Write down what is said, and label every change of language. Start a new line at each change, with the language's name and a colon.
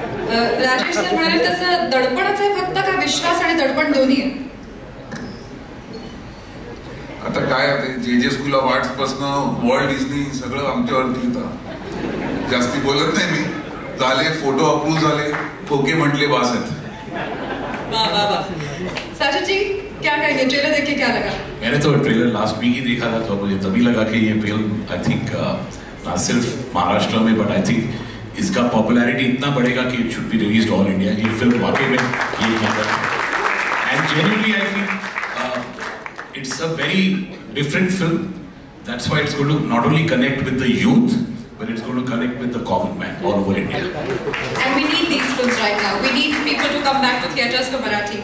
Marathi: Rajesh sir म्हणाले तसं दडपणच आहे फक्त का विश्वास आणि दडपण दोन्ही आहे? आता काय जे स्कूल ऑफ आर्ट्स पासनं वर्ल्ड डिझनी सगळं आमच्यावरती होतं. जास्ती बोलत नाही मी. झाले फोटो अप्रूव्ह झाले, ओके म्हटले, बास आहेत.
Hindi: साजिद जी क्या कहेंगे, ट्रेलर देख के क्या लगा? मैंने तो ट्रेलर लास्ट वीक ही देखा था, तो मुझे तभी लगा कि ये फिल्म आई थिंक ना सिर्फ महाराष्ट्र में
English: but I think
Hindi: इसका पॉपुलैरिटी इतना बढ़ेगा कि
English: It should be released all India.
Hindi: ये फिल्म वाकई में ये number
English: And genuinely I feel it's a very different film. That's why it's going to not only connect with the youth but it's going to connect with the common man all over India. And we need these films right now. We need people to come back to theaters for Marathi.